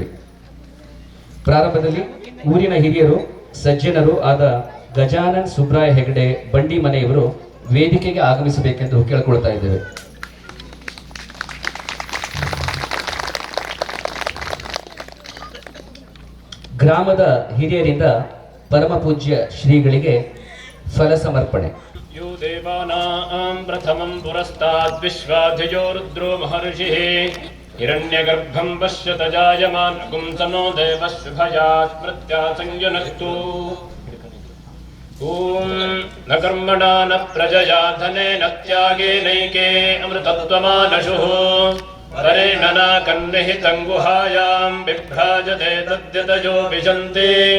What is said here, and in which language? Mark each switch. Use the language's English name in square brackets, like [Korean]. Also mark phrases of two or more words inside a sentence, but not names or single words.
[Kannada] ಪ್ರಾರಂಭದಲ್ಲಿ ಊರಿನ ಹಿರಿಯರು ಸಜ್ಜನರು ಆದ ಗಜಾನನ್ ಸುಬ್ರಾಯ ಹೆಗಡೆ ಬಂಡಿ ಮನೆಯವರು ವೇದಿಕೆಗೆ ಆಗಮಿಸಬೇಕೆಂದು ಕೇಳಿಕೊಳ್ತಾ ಇದ್ದೇವೆ. ಗ್ರಾಮದ ಹಿರಿಯರಿಂದ ಪರಮ ಪೂಜ್ಯ ಶ್ರೀಗಳಿಗೆ ಫಲ ಸಮರ್ಪಣೆ. [Sanskrit] यो देवानां प्रथमं पुरस्ताद् विश्वाधियो रुद्रो महर्षिः हिरण्यगर्भं पश्यत जायमानगुं तनो देवः शुभयात् स्मृत्या संयुनक्तु ॐ न कर्मणा न प्रजया धनेन त्यागेनैके अमृतत्वमानशुः परेण न कन्निहितं गुहायां बिभ्राजते तद्यतयो विशन्ति